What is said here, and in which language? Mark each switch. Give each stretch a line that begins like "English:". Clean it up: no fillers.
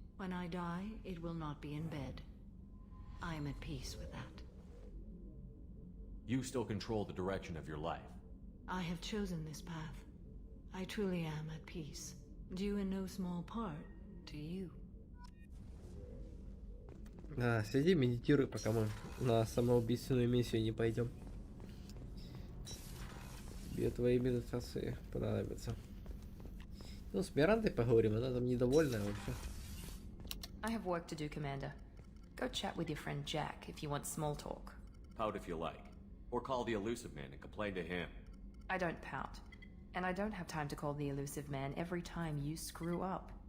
English: When I die, it will not be in bed. I am at peace with that. You still control the direction of your life. I have chosen this path. I truly am at peace. Due in no small part to you.
Russian: Да, сиди, медитируй, пока мы на самоубийственную миссию не пойдем. Тебе твои медитации понадобятся. Ну, с Мирандой поговорим, она там недовольная вообще.
English: I have work to do, Commander. Go chat with your friend Jack if you want small talk. Pout if you like. Or call the Elusive Man and complain to him. I don't pout. And I don't have time to call the Elusive Man every time you screw up.